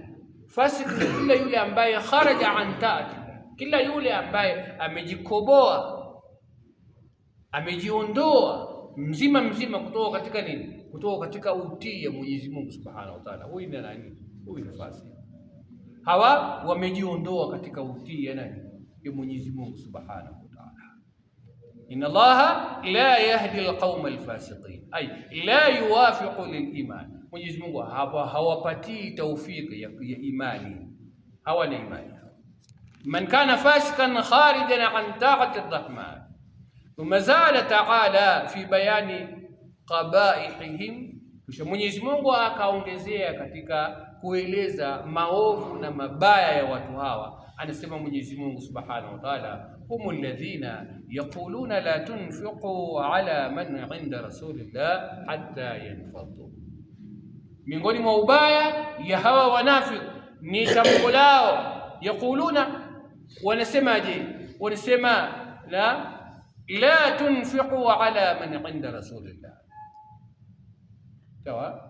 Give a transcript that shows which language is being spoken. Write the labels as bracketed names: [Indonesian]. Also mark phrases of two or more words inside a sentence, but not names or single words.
[Swahili] Fasik ni kila yule ambaye [Arabic] خرج عن طاعة, [Swahili] kila yule ambaye amejikoboa, amejiondoa mzima kutoka katika nini? Kutoka katika utii ya Mwenyezi Mungu [Arabic] سبحانه وتعالى. [Swahili] Huyu ni nani? Huyu ni fasik. Hawa wamejiondoa katika utii ya nani? Ya Mwenyezi Mungu [Arabic] سبحانه وتعالى. إن الله لا يهدي القوم الفاسقين أي لا يوفق للإيمان. [Swahili] Mwenyezi Mungu hawapatii tawfiki ya imani, hawana imani. [Arabic] من كان فاسقا خارجا عن طاعة الرحمن. ثم زاد تعالى في بيان قبائحهم, [Swahili] kisha Mwenyezi Mungu akaongezea katika kueleza maovu na mabaya ya watu hawa. Anasema Mwenyezi Mungu [Arabic] سبحانه وتعالى هم الذين يقولون لا تنفقوا على من عند رسول الله حتى ينفضوا. [Swahili] Miongoni mwa ubaya ya hawa wanafiki ni tamko lao. Yaquluna, wanasemaje? Wanasema [Arabic] لا تنفقوا على من عند رسول الله. [Swahili] Sawa?